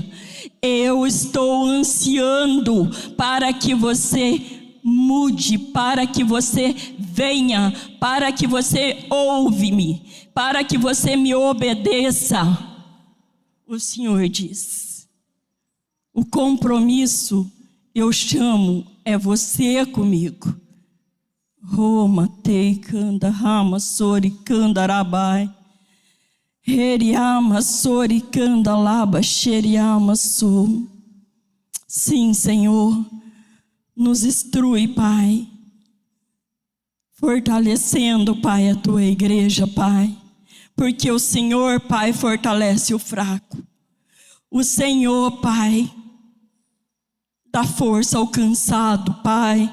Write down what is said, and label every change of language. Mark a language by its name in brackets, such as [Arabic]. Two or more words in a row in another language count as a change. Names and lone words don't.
[Portuguese] Eu estou ansiando para que você mude, para que você venha, para que você ouve-me, para que você me obedeça. O Senhor diz: o compromisso eu chamo é você comigo. Roma tei canda rama sori canda rabai heriama sori canda laba xeriama sou. Sim, Senhor, nos instrui, Pai, fortalecendo, Pai, a tua igreja, Pai, porque o Senhor, Pai, fortalece o fraco. O Senhor, Pai, dá força ao cansado, Pai.